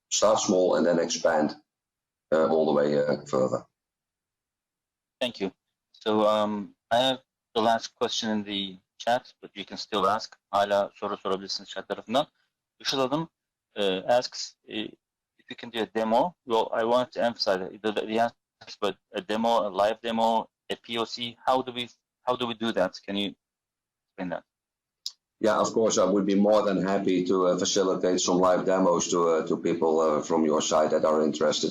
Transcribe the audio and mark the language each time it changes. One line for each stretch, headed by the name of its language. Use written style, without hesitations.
English: Start small and then expand all the way further. Thank you. So I have the last question in the chat, but you can still ask.
Turkish: Hala soru sorabilirsiniz chat tarafından.
English: Işıl Hanım asks if you can do a demo. Well, I want to emphasize the answer, but a demo, a live demo, a POC. How do we do that? Can you explain that? Yeah, of course, I would be more than happy to facilitate some live demos to people from your side that are interested.